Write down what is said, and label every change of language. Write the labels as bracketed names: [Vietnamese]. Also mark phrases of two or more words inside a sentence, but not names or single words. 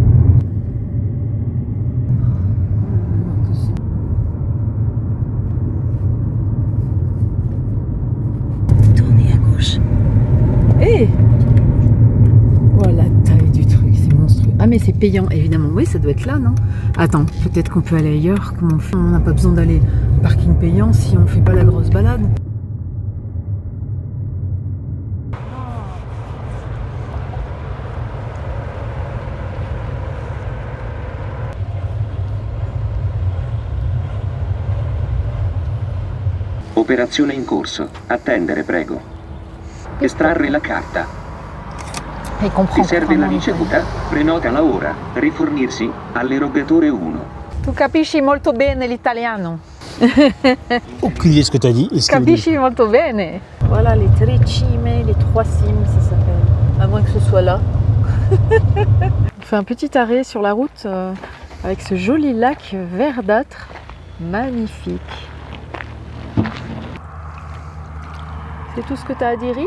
[French] Tournez à gauche. Hé, voilà la taille du truc, c'est monstrueux. Ah mais c'est payant évidemment, oui ça doit être là non? Attends, peut-être qu'on peut aller ailleurs, comment on fait? On n'a pas besoin d'aller au parking payant si on fait pas la grosse balade. [Italian] Operazione in corso. Attendere, prego. Estrarre la carta. [French] Il comprend. [Italian] Ti serve la ricevuta? Prenotala ora. Rifornirsi all'erogatore 1. Tu capisci molto bene l'italiano. [French] Aucune idée de ce que tu as dit. [Italian] Capisci molto bene. [French] Voilà les Tre Cime, les trois cimes, ça s'appelle. À moins que ce soit là. On fait un petit arrêt sur la route avec ce joli lac verdâtre. Magnifique. C'est tout ce que tu as à dire?